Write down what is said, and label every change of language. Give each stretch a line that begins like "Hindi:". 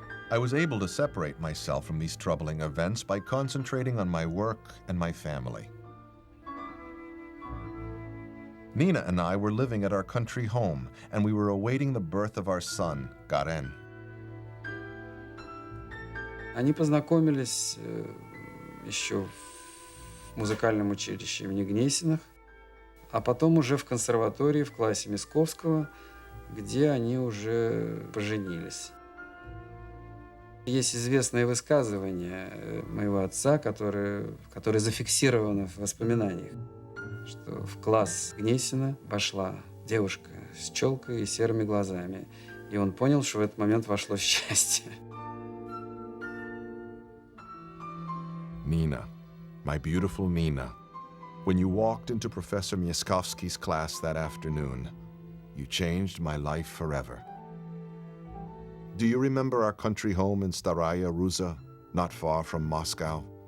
English: I was able to separate myself from these troubling events by concentrating on my work and my family. Nina and I were living at our country home, and we were awaiting the birth of our son, Garen.
Russian: Они познакомились еще в музыкальном училище имени Гнесиных, а потом уже в консерватории в классе Мясковского, где они уже поженились. Есть известное высказывание моего отца, которое зафиксировано в воспоминаниях, что в класс Гнесина вошла девушка с челкой и серыми глазами, и он понял, что в этот момент вошло счастье.
English: Nina, my beautiful Nina, when you walked into Professor Miaskovsky's class that afternoon, you changed my life forever. Do you remember our country home in Staraya Ruza, not far from Moscow?